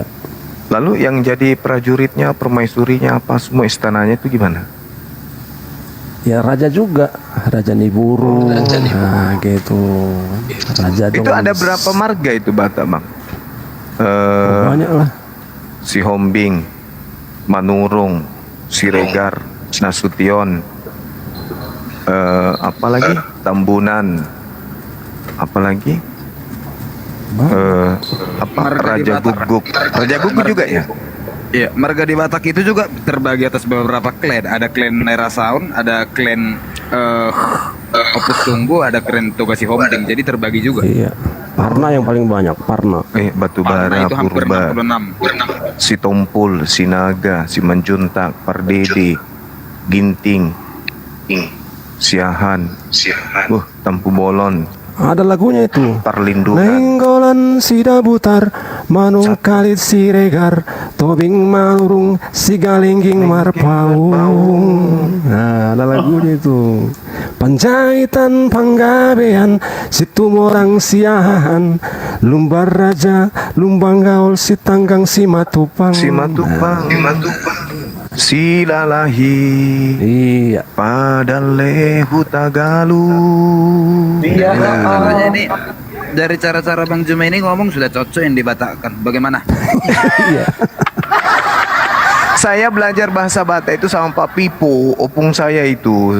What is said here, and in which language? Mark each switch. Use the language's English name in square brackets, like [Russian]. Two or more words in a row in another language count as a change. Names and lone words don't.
[Indonesian] Lalu yang jadi prajuritnya, permaisurinya, apa semua istananya itu gimana? Ya raja juga, Raja Niburu, nah gitu. Raja Itu ada berapa marga itu Batak bang? Banyak lah. Si Hombing, Manurung, Siregar, Nasution, apalagi Tambunan, apalagi Raja Guguk. Raja Guguk juga ya? Iya, marga di Batak itu juga terbagi atas beberapa klan. Ada klan Nerasaun, ada klan Opus Tunggu, ada klan Togasi Homding. Jadi terbagi juga. Iya. Parna yang paling banyak, Parna. Batubara, Parna itu hampir Purba, 66. Si Tompul, Si Naga, Si Manjuntak, Pardede, Ginting, Siahan, Tampu Bolon, Ada lagunya itu. Perlindungan. Lenggolan Sidabutar, Manung Kalit Siregar, Tobing Malurung, Sigalingging Marpaung. Nah, ada lagunya itu. Panjaitan Panggabean, Situmorang Siahan, Lumbar Raja, Lumbang Gaul, Sitanggang Simatupang. Silalahi Iya. pada lehu Tagalu. Makanya ini dari cara-cara Bang Juma ini ngomong sudah cocok yang dibatakkan. Bagaimana? Iya. Saya belajar bahasa Batak itu sama Pak Pipo, opung saya itu.